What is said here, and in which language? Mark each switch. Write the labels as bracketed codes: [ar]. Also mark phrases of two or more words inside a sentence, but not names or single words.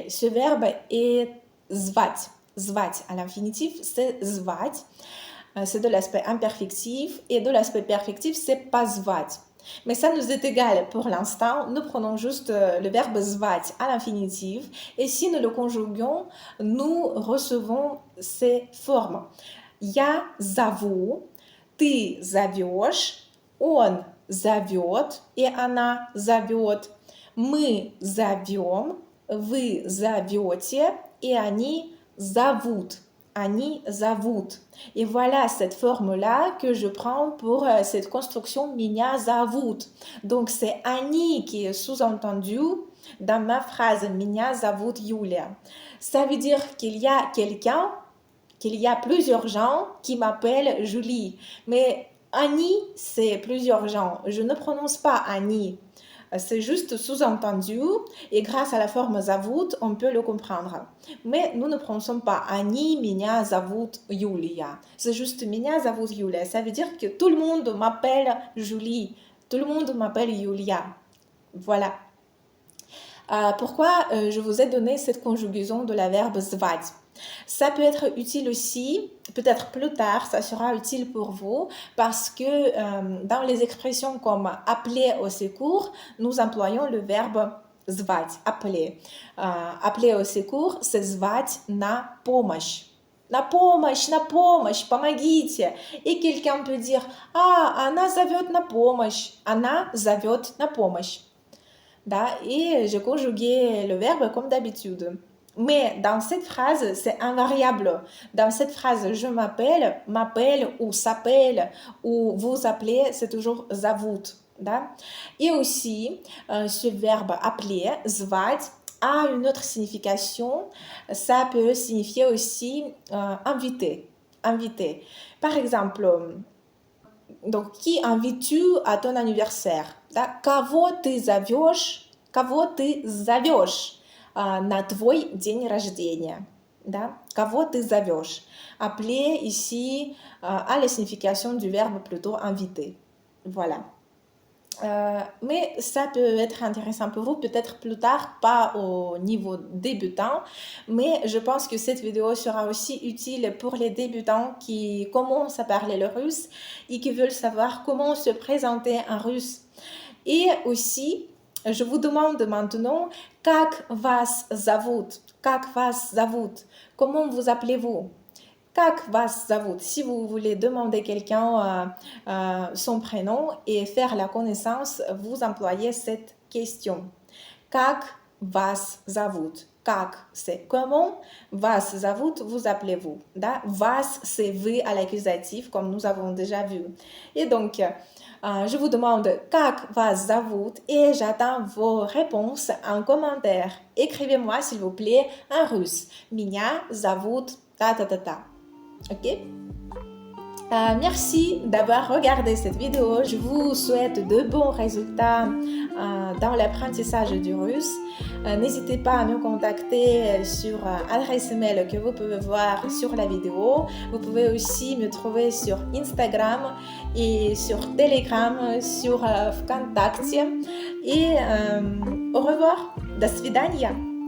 [fr] Ce verbe est звать. Звать à l'infinitif, c'est звать. C'est de l'aspect imperfectif. Et de l'aspect perfectif, c'est позвать. Mais ça nous est égal pour l'instant. Nous prenons juste le verbe звать à l'infinitif. Et si nous le conjuguons, nous recevons ces formes. [ru] Я зову, ты зовешь, он зовет, и она зовет. Мы зовем, вы зовете, et они зовут. Они зовут. [fr] Et voilà cette forme-là que je prends pour cette construction [ru] меня зовут. [fr] Donc c'est они qui est sous-entendu dans ma phrase [ru] меня зовут Юлия. [fr] Ça veut dire qu'il y a quelqu'un, qu'il y a plusieurs gens qui m'appellent Julie. Mais они, c'est plusieurs gens. Je ne prononce pas они. C'est juste sous-entendu et grâce à la forme зовут, on peut le comprendre. Mais nous ne prononçons pas [ru] они меня зовут Юлия. [fr] C'est juste [ru] меня зовут Юлия. [fr] Ça veut dire que tout le monde m'appelle Julie. Tout le monde m'appelle Yulia. Voilà. Pourquoi je vous ai donné cette conjugaison de la verbe звать? Ça peut être utile aussi, peut-être plus tard, ça sera utile pour vous parce que dans les expressions comme appeler au secours, nous employons le verbe звать, appeler. Appeler au secours, c'est [ru] звать на помощь. на помощь, помогите. [fr] Et quelqu'un peut dire, [ru] она зовет на помощь, она зовет на помощь. Да? [fr] Et je conjuguais le verbe comme d'habitude. Mais dans cette phrase, c'est invariable. Dans cette phrase, je m'appelle ou s'appelle ou vous appelez, c'est toujours zовут. Да? Et aussi, ce verbe appeler, звать, a une autre signification. Ça peut signifier aussi inviter. Inviter. Par exemple, donc, qui invites-tu à ton anniversaire? [ru] Да? Кого ты зовешь на твой день рождения? Да? Кого ты зовешь? [fr] Appeler ici a la signification du verbe plutôt inviter. Voilà. Mais ça peut être intéressant pour vous, peut-être plus tard, pas au niveau débutant, mais je pense que cette vidéo sera aussi utile pour les débutants qui commencent à parler le russe et qui veulent savoir comment se présenter en russe. Et aussi, je vous demande maintenant, [ru] как вас зовут? Как вас зовут? [fr] Comment vous appelez-vous? [ru] Как вас зовут? [fr] Si vous voulez demander quelqu'un son prénom et faire la connaissance, vous employez cette question. [ru] Как вас зовут? Как, [fr] c'est comment. [ru] Вас зовут, [fr] vous appelez-vous. [ru] Да? Вас, [fr] c'est vous à l'accusatif, comme nous avons déjà vu. Et donc, je vous demande [ru] как вас зовут [fr] et j'attends vos réponses en commentaire. Écrivez-moi, s'il vous plaît, en russe. [ru] Меня зовут ta-ta-ta-ta. Ok? [fr] Merci d'avoir regardé cette vidéo. Je vous souhaite de bons résultats dans l'apprentissage du russe. N'hésitez pas à me contacter sur l'adresse email que vous pouvez voir sur la vidéo. Vous pouvez aussi me trouver sur Instagram et sur Telegram, sur Vkontakte. Et au revoir. [ru] До свидания.